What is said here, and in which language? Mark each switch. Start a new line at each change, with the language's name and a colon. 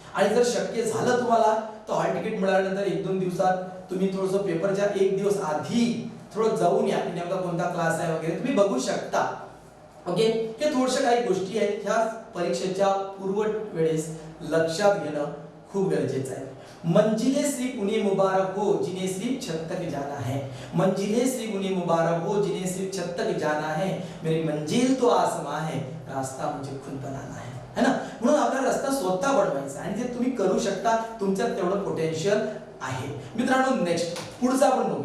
Marathi: आणि जर शक्य झालं तुम्हाला तर हॉल तिकीट मिळाल्यानंतर 1-2 दिवसात तुम्ही थोडंसं पेपरच्या 1 दिवस आधी थोडं जाऊन या की नेमका कोणता क्लास आहे वगैरे तुम्ही बघू शकता. ओके, हे थोडशा काही गोष्टी आहेत ह्या परीक्षेच्या पूर्व वेळेस लक्षात घेणं खूप गरजेचं आहे.
Hindi: मंजिले सिर्फ उन्हें मुबारक हो जिन्हें सिर्फ छत तक जाना है. मंजिले सिर्फ उन्हें मुबारक हो जिन्हें सिर्फ छत तक जाना है. मेरी मंजिल तो आसमां है, रास्ता मुझे खुद बनाना है ना.
Marathi: म्हणून आपला रस्ता स्वतः बनवायचा आणि ते तुम्ही करू शकता. तुमच्यात तेवढं पोटेन्शियल आहे. मित्रांनो, नेक्स्ट पुढचा आपण बघूया.